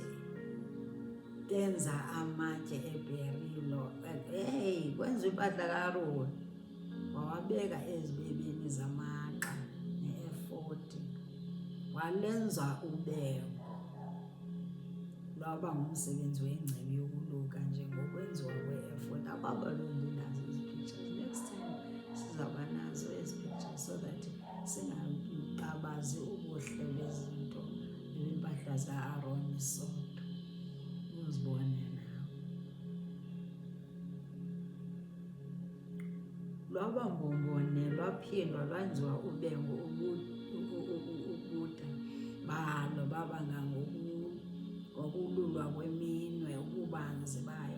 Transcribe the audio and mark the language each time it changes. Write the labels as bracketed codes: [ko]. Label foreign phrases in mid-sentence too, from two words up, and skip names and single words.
[xh] Benza amatye eberilo, kwenziwa impahla ka-Aroni, wawabeka ezibebeni zamagxa ne-efodi, walenza ubengo, lwaba ngumsebenzi wengcibi yokuluka njengokwenziwa kwe-efodi. Ababalonde nazo ezi pictures, [en] next time [xh] sizawuba nazo ezi pictures [en] so that [xh] singabazi ubuhle bezinto beempahla zika-Aroni sodwa, uzibone nawe. Lwaba mbombone lwaphindwa lwenziwa ubengo ubude balo baba ngokululwa kweminwe ububanzi bayo.